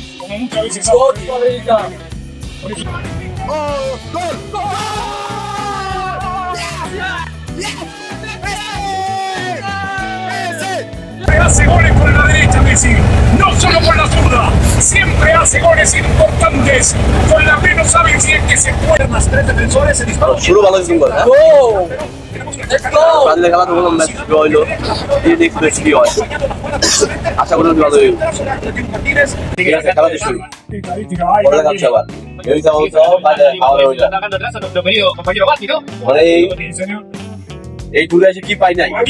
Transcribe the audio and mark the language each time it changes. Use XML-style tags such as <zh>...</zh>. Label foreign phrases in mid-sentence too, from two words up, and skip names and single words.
<es>Hace goles por la derecha Messi, no solo por la zurda, siempre hace goles importantes con la menos hábil si es que se puede. Más tres defensores se disparan.</es> <bn>শুরু ভালো ছিল না? ব্রাজিলের খেলা তো বললাম ম্যাচ হইলো, এই</bn> <en>next match</en> <bn>কি হয় আশা করি ভালো হইব। ঠিক আছে, খেলা শুরু বড় কাজ আবার এই যাও বাইরে খাওয়া হইলো, মানে এই ঘুরে এসে কি পাই নাই।</bn>